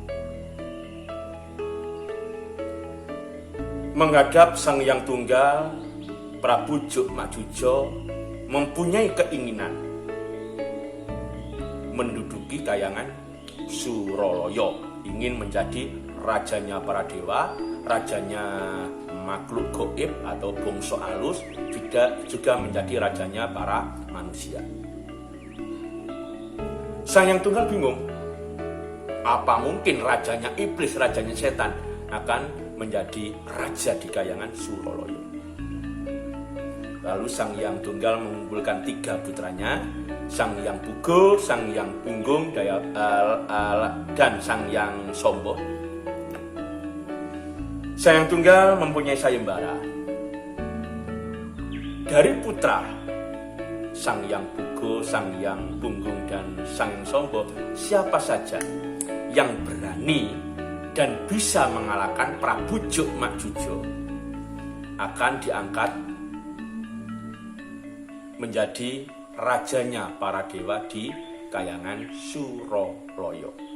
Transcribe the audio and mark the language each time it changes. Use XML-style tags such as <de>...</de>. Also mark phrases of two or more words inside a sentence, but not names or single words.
<id>Menghadap Sang Hyang Tunggal, Prabu Jukmakjujo mempunyai keinginan menduduki Kahyangan Suralaya, ingin menjadi rajanya para dewa, rajanya makhluk gaib atau bangsa halus, juga menjadi rajanya para manusia. Sang Hyang Tunggal bingung, apa mungkin rajanya iblis, rajanya setan akan menjadi raja di Kahyangan Suralaya. Lalu Sang Hyang Tunggal mengumpulkan 3 putranya, Sang Hyang Pugo, Sang Hyang Punggung, dan Sang Hyang Sombo. Sang Hyang Tunggal mempunyai sayembara. Dari putra Sang Hyang Pugo Argo, Sang Hyang Punggung, dan Sang Hyang Sombo, siapa saja yang berani dan bisa mengalahkan Prabu Jukmakjujo akan diangkat menjadi rajanya para dewa di Kahyangan Suraloyo.</id>